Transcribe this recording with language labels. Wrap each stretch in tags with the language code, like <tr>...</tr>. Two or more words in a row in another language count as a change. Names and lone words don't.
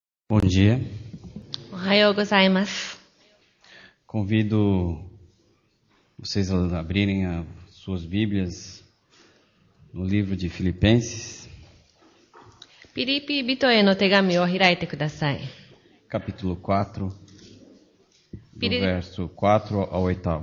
<pt>Bom dia.</pt> <ja>おはようございます。</ja> <pt>Convido vocês a abrirem as suas Bíblias no livro de Filipenses,</pt> <ja>ピリピ人への手紙を開いてください。</ja> <pt>capítulo 4, do Piri- verso 4 ao 8.</pt>